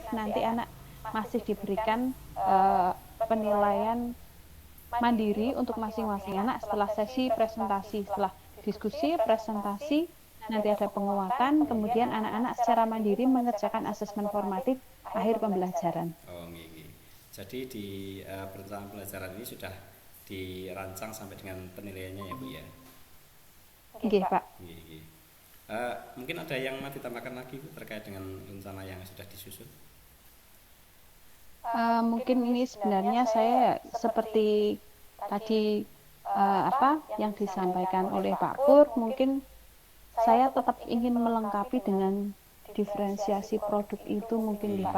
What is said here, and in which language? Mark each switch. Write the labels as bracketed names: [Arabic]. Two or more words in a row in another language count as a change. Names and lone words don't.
[Indonesian] Nanti anak masih diberikan penilaian mandiri untuk masing-masing anak setelah sesi presentasi, setelah diskusi, presentasi, nanti ada penguatan, kemudian anak-anak secara mandiri mengerjakan asesmen formatif akhir pembelajaran. Oh, nggih. Jadi di perencanaan pembelajaran ini sudah dirancang sampai dengan penilaiannya ya Bu ya. Nggih, Pak. Nggih. Mungkin ada yang mau ditambahkan lagi Bu terkait dengan rencana yang sudah disusun? Mungkin ini sebenarnya saya seperti tadi apa yang disampaikan oleh Pak Pur, mungkin saya tetap ingin melengkapi dengan diferensiasi produk itu mungkin Pak.